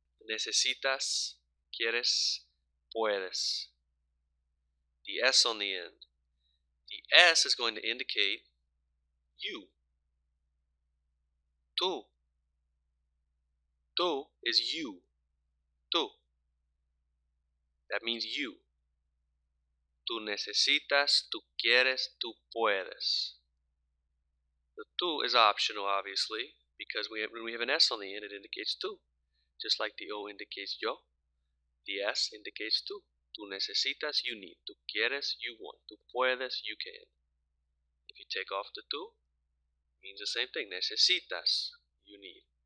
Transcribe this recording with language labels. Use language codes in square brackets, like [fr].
[es] Necesitas, quieres, puedes. [en] The S on the end. The S is going to indicate you. Tú. Tú is you. Tú. That means you. [es] Tú necesitas, tú quieres, tú puedes. [en] The tú is optional, obviously, because when we have an S on the end, it indicates tú. Just like the O indicates yo, the S indicates tú. [es] Tú necesitas, [en] you need. [es] Tú quieres, [en] you want. [es] Tú puedes, [en] you can. If you take off the tú, it means the same thing. [es] Necesitas, [en] you need.